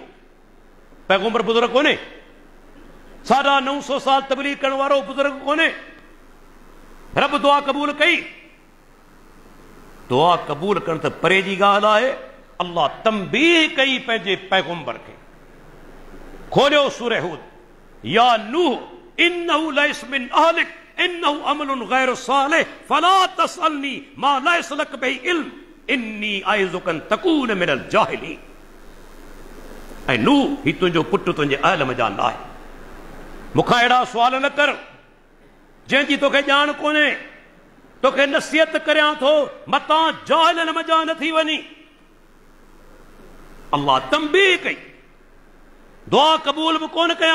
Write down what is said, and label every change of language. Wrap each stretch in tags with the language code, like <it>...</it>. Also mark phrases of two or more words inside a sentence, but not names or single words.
<sd>पैगंबर बुज़ुर्ग कोन्हे, 950 साल तबलीग करण वारो बुज़ुर्ग कोन्हे। रब दुआ क़बूल कई। दुआ क़बूल करण त परे जी ॻाल्हि आहे, अल्लाह तंबीह कई पंहिंजे पैगंबर खे।</sd> <ar>खोलियो सूरह हूद, يا نوح إنه ليس من أهلك إنه عمل غير صالح فلا تسألن ما ليس لك به علم إني أعظك أن تكون من الجاهلين.</ar> <sd>ऐं नूह, ही तुंहिंजो पुटु तुंहिंजे अहल जा न आहे, मूंखां अहिड़ा सुवाल न कर जंहिंजी तोखे ॼाण कोन्हे, तोखे नसीहत करियां थो, मतां जाहिलनि मज़ा न थी वञी। अल्लाह तंबीह कई, दुआ क़बूल बि कोन कयाई।</sd>